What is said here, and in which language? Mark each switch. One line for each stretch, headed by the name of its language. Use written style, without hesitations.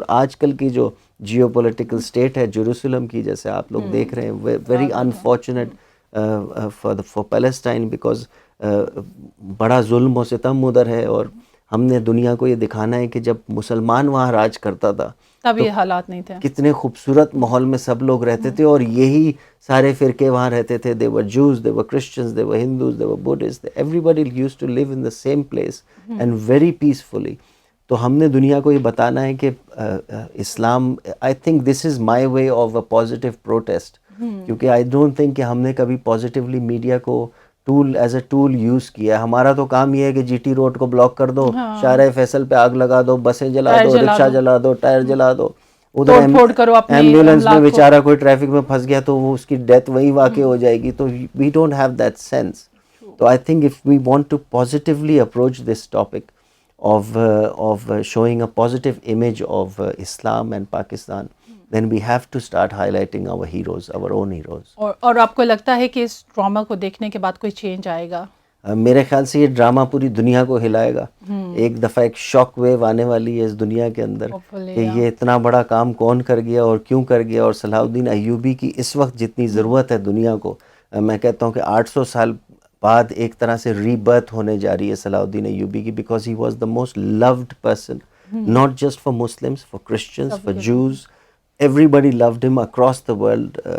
Urdu: اور آج کل کی جو جیو پولیٹیکل اسٹیٹ ہے جیروسلم کی, جیسے آپ لوگ دیکھ رہے ہیں,
English: very unfortunate for Palestine,
Urdu: because بڑا ظلم و ستم ادھر ہے. اور ہم نے دنیا کو یہ دکھانا ہے کہ جب مسلمان وہاں راج کرتا تھا تب یہ حالات نہیں تھے, کتنے خوبصورت ماحول میں سب لوگ رہتے تھے, اور یہی سارے فرقے وہاں رہتے تھے.
English: they were Jews, they were Christians, they were Hindus, they were Buddhists, everybody used to live in the same place and very peacefully.
Urdu: تو ہم نے دنیا کو یہ بتانا ہے کہ اسلام,
English: I think this is my way of a positive protest,
Urdu: کیونکہ
English: I don't think
Urdu: کہ ہم نے کبھی پازیٹیولی میڈیا کو
English: as a tool use
Urdu: کیا. ہمارا تو کام یہ ہے کہ GT روڈ کو بلاک کر دو, شارع فیصل پہ آگ لگا دو, بسیں جلا دو, رکشہ جلا دو, ٹائر جلا دو. ادھر ایمبولینس میں بیچارہ کوئی ٹریفک میں پھنس گیا تو وہ اس کی ڈیتھ وہیں واقع ہو جائے گی. تو
English: We don't have that sense. تو I think if we want to positively approach this topic of showing a positive image of Islam and Pakistan, then we have to start highlighting our heroes, our own heroes.
Urdu: اور آپ کو لگتا ہے کہ اس drama کو دیکھنے کے بعد کوئی چینج آئے گا؟ میرے خیال سے یہ ڈرامہ پوری دنیا کو ہلائے گا. ایک دفعہ ایک شاک ویو آنے والی ہے اس دنیا کے اندر کہ یہ اتنا بڑا کام کون کر گیا اور کیوں کر گیا. اور صلاح الدین ایوبی کی اس وقت جتنی ضرورت ہے دنیا کو, میں کہتا ہوں کہ 800 سال بعد ایک طرح سے ری برتھ ہونے جا رہی ہے صلاح الدین ایوبی کی,
English: Because he was the most loved person, not just for Muslims, for Christians, for Jews, everybody loved him across the world.